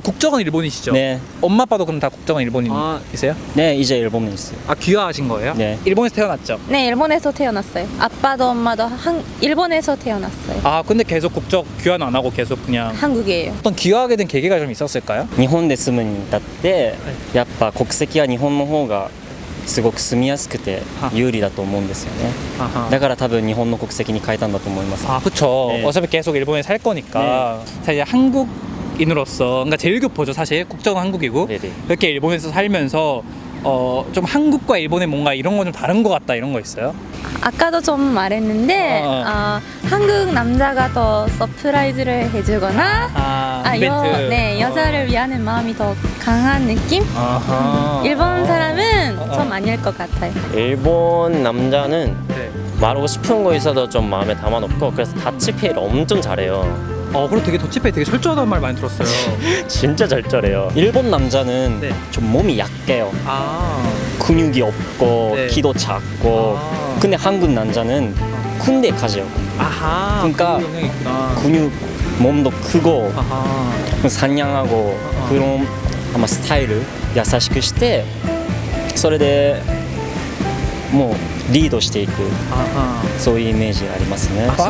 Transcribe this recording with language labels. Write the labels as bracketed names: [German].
[Korean] 국적은 일본이시죠? 네, 엄마 아빠도 그럼 다 국적은 일본이세요? 네 이제 일본에 있어요. 귀화하신 거예요? 네. 일본에서 태어났죠? 네, 일본에서 태어났어요. 아빠도 엄마도 일본에서 태어났어요. 근데 계속 국적 귀화는 안 하고 계속 그냥 한국이에요. 어떤 귀화하게 된 계기가 좀 있었을까요? [Japanese] 日本で住むに至ってやっぱ国籍は日本の方がすごく住みやすくて有利だと思うんですよね。だから多分日本の国籍に変えたんだと思います。 [Korean] 그쵸. 네. 어차피 계속 일본에 살 거니까. 사실 한국인으로서, 그러니까 제일 교포죠, 사실. 국적은 한국이고. 네네. 이렇게 일본에서 살면서 좀 한국과 일본의 뭔가 이런 건 좀 다른 것 같다, 이런 거 있어요? 아까도 좀 말했는데 한국 남자가 더 서프라이즈를 해주거나 이벤트. 여자를 위하는 마음이 더 강한 느낌? 일본 사람은 좀 아닐 것 같아요. 일본 남자는 네. 말하고 싶은 거 있어도 좀 마음에 담아놓고 그래서 다치페이를 엄청 잘해요. 그리고 되게 더치페이 되게 철저하다는 말 많이 들었어요. 진짜 절절해요. 일본 남자는 네. 좀 몸이 약해요. 근육이 없고 네. 키도 작고. 근데 한국 남자는 군대 가죠. 그러니까 그 영향이 있구나. 근육 몸도 크고 상냥하고 그런 아마 스타일을 [Japanese] 優しくしてそれでもうリードしていくそういうイメージがありますね。